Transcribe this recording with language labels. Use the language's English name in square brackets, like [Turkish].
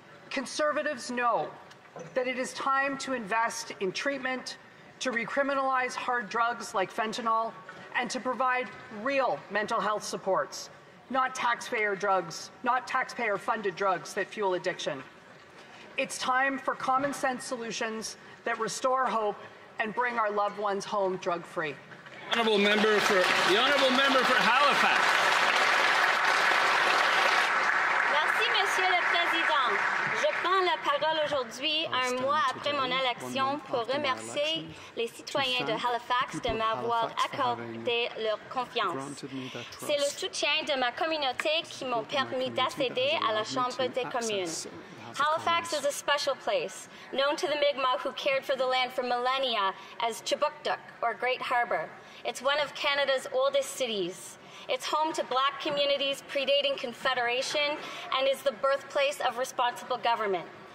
[English] Conservatives know that it is time to invest in treatment, to recriminalize hard drugs like fentanyl, and to provide real mental health supports, not taxpayer-funded drugs that fuel addiction. It's time for common sense solutions that restore hope and bring our loved ones home drug-free. The honourable member for Halifax. [French] Merci, Monsieur le Président. Je prends la parole aujourd'hui, un mois après mon élection, pour remercier les citoyens de Halifax de m'avoir accordé leur confiance. C'est le soutien de ma communauté qui m'a permis d'accéder à la Chambre des communes. [English] Halifax is a special place, known to the Mi'kmaq who cared for the land for millennia as Chibuktuk, or Great Harbour. It's one of Canada's oldest cities. It's home to Black communities predating Confederation and is the birthplace of responsible government.